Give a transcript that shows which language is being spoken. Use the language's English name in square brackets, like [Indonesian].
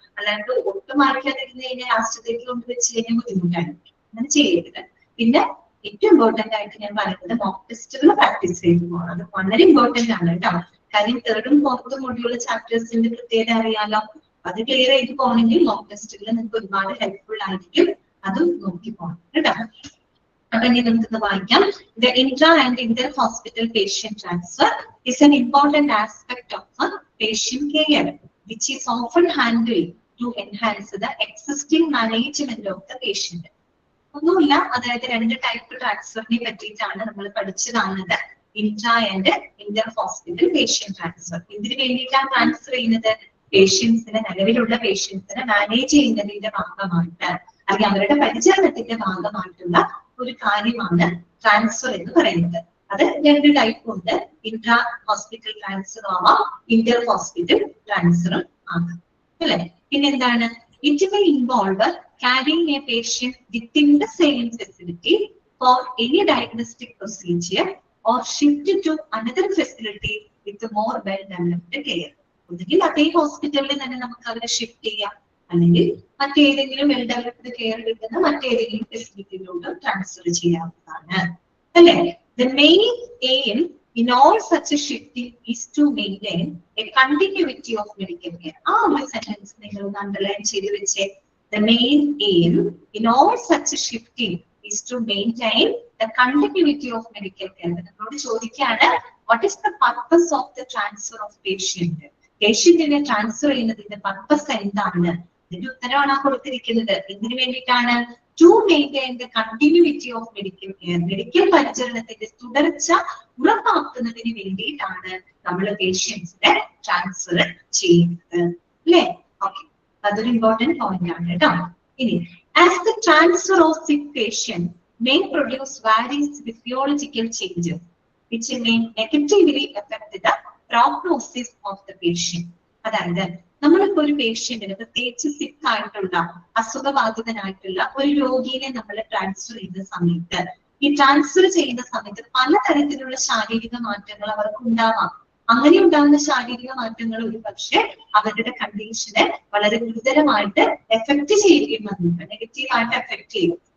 [Malayalam] അല്ലാണ്ട് ഒട്ടും വായിക്കാതിരുന്ന് കഴിഞ്ഞാൽ ലാസ്റ്റത്തേക്ക് കൊണ്ട് വെച്ച് കഴിഞ്ഞാൽ ബുദ്ധിമുട്ടാണ്. അങ്ങനെ ചെയ്യരുത്. പിന്നെ ഏറ്റവും ഇമ്പോർട്ടന്റ് ആയിട്ട് ഞാൻ പറയുന്നത് മോക്ക് ടെസ്റ്റുകൾ പ്രാക്ടീസ് ചെയ്തു പോകണം. അത് വളരെ ഇമ്പോർട്ടന്റ് ആണ് കേട്ടോ. കാര്യം തേർഡും ഫോർത്തും മൊഡ്യൂൾ ചാപ്റ്റേഴ്സിന്റെ പ്രത്യേകത അറിയാലോ. അത് ക്ലിയർ ചെയ്ത് പോകണമെങ്കിൽ മോക്ക് ടെസ്റ്റുകൾ നിങ്ങൾക്ക് ഒരുപാട് ഹെൽപ്ഫുൾ ആയിരിക്കും. അതും നോക്കി പോകണം കേട്ടോ. അപ്പൊ ഇനി നമുക്ക് വായിക്കാം. [English] The intra and inter hospital patient transfer is an important aspect of a patient care, which is often handled to enhance the existing management of the patient. [Malayalam] ഒന്നുമില്ല, അതായത് രണ്ട് ടൈപ്പ് ട്രാൻസ്ഫറിനെ പറ്റിയിട്ടാണ് നമ്മൾ പഠിച്ചതാണത്. [English] Intra and inter hospital patient transfer. [Malayalam] ഇതിന് വേണ്ടിയിട്ടാണ് transfer ചെയ്യുന്നത്? പേഷ്യൻസിനെ, നിലവിലുള്ള പേഷ്യൻസിനെ manage ചെയ്യുന്നതിന്റെ ഭാഗമായിട്ട് അല്ലെങ്കിൽ അവരുടെ പരിചരണത്തിന്റെ ഭാഗമായിട്ടുള്ള ഒരു കാര്യമാണ് ട്രാൻസ്ഫർ എന്ന് പറയുന്നത്. അത് രണ്ട് ടൈപ്പ് ഉണ്ട്. ഇൻട്രാ ഹോസ്പിറ്റൽ ട്രാൻസ്ഫർ ആവാം, ഇന്റർ ഹോസ്പിറ്റൽ ട്രാൻസ്ഫറും ആകാം അല്ലെ. പിന്നെന്താണ്? [English] It may involve carrying a patient within the same facility for any diagnostic procedure or shift to another facility with a more well-developed care. [Malayalam] ഒന്നുകിൽ അതേ ഹോസ്പിറ്റലിൽ തന്നെ നമുക്ക് അവരെ ഷിഫ്റ്റ് ചെയ്യാം, അല്ലെങ്കിൽ മറ്റേതെങ്കിലും വെൽ ഡെവലപ്ഡ് കെയർ കിട്ടുന്ന മറ്റേതെങ്കിലും ഫെസിലിറ്റിയിലോട്ട് ട്രാൻസ്ഫർ ചെയ്യാവുന്നതാണ് അല്ലെ. [English] The main aim in all such a shifting is to maintain a continuity of medical care. [Malayalam] ആ ഒരു സെന്റൻസ് നിങ്ങൾ ഒന്ന് അണ്ടർലൈൻ ചെയ്ത് വെച്ചേ. [English] The main aim in all such a shifting is to maintain the continuity of medical care. [Malayalam] നമ്മളോട് ചോദിക്കുകയാണ്, [English] what is the purpose of the transfer of patient? [Malayalam] പേഷ്യന്റിനെ transfer ചെയ്യുന്നതിന്റെ purpose എന്താണ്? ഇതിന്റെ ഉത്തരവാണ് ആ കൊടുത്തിരിക്കുന്നത്. എന്തിനു വേണ്ടിയിട്ടാണ്? [English] To maintain the continuity of medical care. [Malayalam] Medical പരിചരണത്തിന്റെ തുടർച്ച ഉറപ്പാക്കുന്നതിന് വേണ്ടിയിട്ടാണ് നമ്മൾ പേഷ്യൻസിനെ ട്രാൻസ്ഫർ ചെയ്യുന്നത് അല്ലേ. ഓക്കെ, അതൊരു ഇമ്പോർട്ടന്റ് പോയിന്റ് ആണ് കേട്ടോ. ഇനി, [English] As the transfer of sick patient may produce various physiological changes which may negatively affect the prognosis of the patient. [Malayalam] അതായത് നമ്മളിപ്പോ ഒരു പേഷ്യന്റിന്, പ്രത്യേകിച്ച് സിക്ക് ആയിട്ടുള്ള അസുഖബാധിതനായിട്ടുള്ള ഒരു രോഗിയെ നമ്മൾ ട്രാൻസ്ഫർ ചെയ്യുന്ന സമയത്ത്, ഈ ട്രാൻസ്ഫർ ചെയ്യുന്ന സമയത്ത് പലതരത്തിലുള്ള ശാരീരിക മാറ്റങ്ങൾ അവർക്ക് ഉണ്ടാവാം. അങ്ങനെ ഉണ്ടാകുന്ന ശാരീരിക മാറ്റങ്ങൾ ഒരു പക്ഷെ അവരുടെ കണ്ടീഷനെ വളരെ ഗുരുതരമായിട്ട് എഫക്ട് ചെയ്യുമെന്നുണ്ട്, നെഗറ്റീവായിട്ട് എഫക്ട് ചെയ്യും.